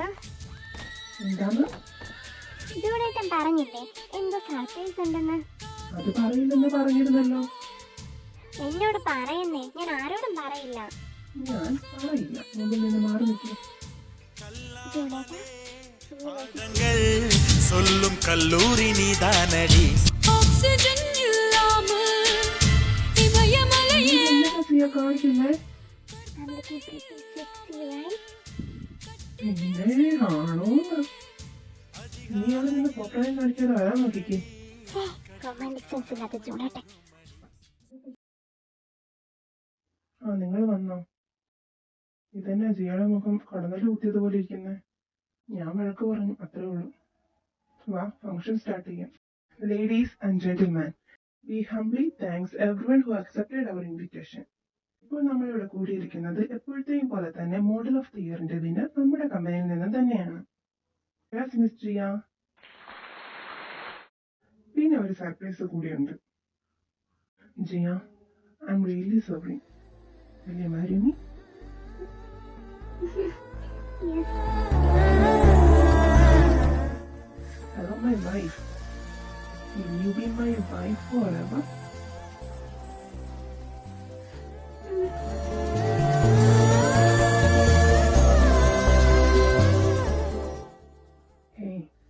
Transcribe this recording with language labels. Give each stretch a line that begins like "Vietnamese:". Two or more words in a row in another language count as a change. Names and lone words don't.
Malayalam: എന്താണ്? ജൂണേട്ടൻ പറഞ്ഞില്ലേ എന്തോ സർപ്രൈസ് ഉണ്ടെന്ന്? അത് പറയില്ലെന്ന് പറഞ്ഞിരുന്നല്ലോ. എന്നോട് പറയുന്നേ, ഞാൻ ആരോടും പറയില്ല. ഞാൻ പറയില്ല, മുമ്പിൽ നിന്ന് മാറി നിൽക്കും. ജൂണേട്ടാ,
Tamil: சொல்லும் கல்லூரி நீதானடி ஆக்சிஜன் இல்லாமல் இமயமலையே
Malayalam: സിയ കാണിക്കുന്നേ.
English: I'm looking pretty sexy, right?
Malayalam: പിന്നെ ആണോ? നീയാണ് നിന്റെ ഫോട്ടോയും കാണിക്കാതെ വരാൻ നോക്കിക്കേ.
English: romantic sense
Malayalam: ഇല്ലാത്ത ജൂണേട്ടൻ. നിങ്ങൾ വന്നോ? ഇതെന്നെ ജിയുടെ മുഖം കടന്നൽ കുത്തിയതുപോലെ ഇരിക്കുന്നേ. ഞാൻ വഴക്ക് പറഞ്ഞു, അത്രേ ഉള്ളൂ. വാ,
English: function start
Malayalam: ചെയ്യാം.
English: Ladies and gentleman, we humbly thanks everyone who accepted our invitation.
Malayalam: ഇപ്പോൾ നമ്മളിവിടെ കൂടിയിരിക്കുന്നത് എപ്പോഴത്തെയും പോലെ തന്നെ
English: model of the yearinte
Malayalam: വിന്നർ നമ്മുടെ കമ്പനിയിൽ നിന്ന് തന്നെയാണ്. മിസ് ജിയ. പിന്നെ ഒരു സർപ്രൈസ് കൂടിയുണ്ട്. ജിയ,
English: I am really sorry. Will you marry me? Yes. Hello, my wife. Will you be my wife forever? Hey.